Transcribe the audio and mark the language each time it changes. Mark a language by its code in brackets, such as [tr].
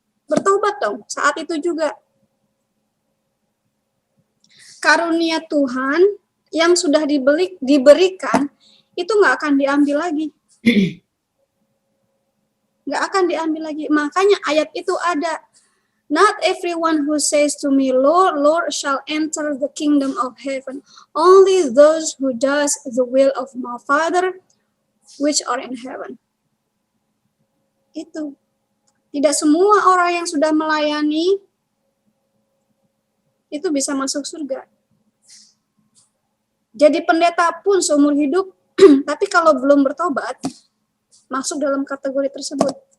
[id] Bertobat dong, saat itu juga. Karunia Tuhan yang sudah diberikan, itu nggak akan diambil lagi. Nggak akan diambil lagi. Makanya ayat itu ada. [en] Not everyone who says to me, Lord, Lord, shall enter the kingdom of heaven. Only those who does the will of my Father, which are in heaven. [id] Itu. Tidak semua orang yang sudah melayani, itu bisa masuk surga. Jadi pendeta pun seumur hidup, tapi kalau belum bertobat, masuk dalam kategori tersebut.